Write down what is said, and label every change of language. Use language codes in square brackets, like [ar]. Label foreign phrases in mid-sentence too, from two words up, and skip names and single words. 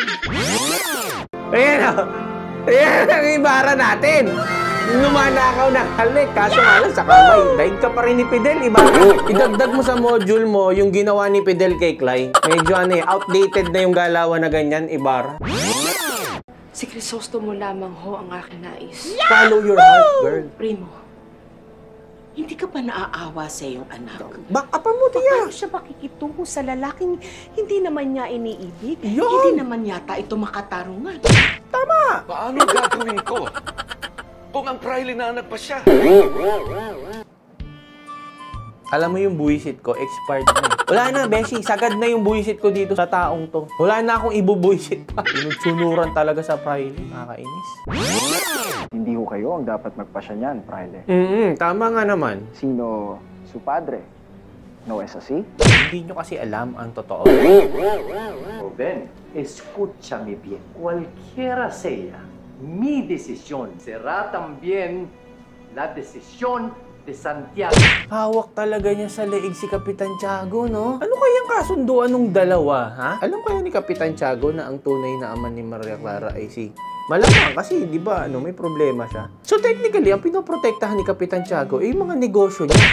[tl] Ayan o! Ayan ang Ibarra natin! Numanakaw ng halik, kaso nga lang sa kamay. Daig ka pa rin ni Fidel, Ibarra. Idagdag mo sa module mo yung ginawa ni Fidel kay Clay. Medyo ano eh, outdated na yung galawan na ganyan, Ibarra. Si Crisostomo lamang ho ang aking nais. [en] Follow your heart, girl. [tl] Primo, hindi ka ba naaawa sa iyong anak? Bakapan mo, Tia. Paano siya makikitungo sa lalaking hindi naman niya iniibig? Yun! Hindi naman yata ito makatarungan. Tama! Paano gagawin ko? Kung ang praile na anak pa siya. Alam mo yung buwisit ko, expired na. Wala na, Beshi. Sagad na yung buwisit ko dito sa taong to. Wala na akong ibubuwisit pa. Sunod-sunuran talaga sa praile. Nakakainis. Hindi ho kayo ang dapat magpasya niyan, Praile. Tama nga naman. [es] Sino su padre? No es así? [tl] Hindi nyo kasi alam ang totoo. [es] Joven, escúchame bien. Cualquiera sea mi decisión, será también la decisión de Santiago. [tl] Hawak talaga niya sa leeg si Kapitan Tiago, no? Ano kayang kasunduan ng dalawa, ha? Alam kaya ni Kapitan Tiago na ang tunay na ama ni Maria Clara ay si Malamang kasi, di ba, may problema siya. [en] So technically, [tl] ang pinoprotektahan ni Kapitan Tiago ay yung mga negosyo niya.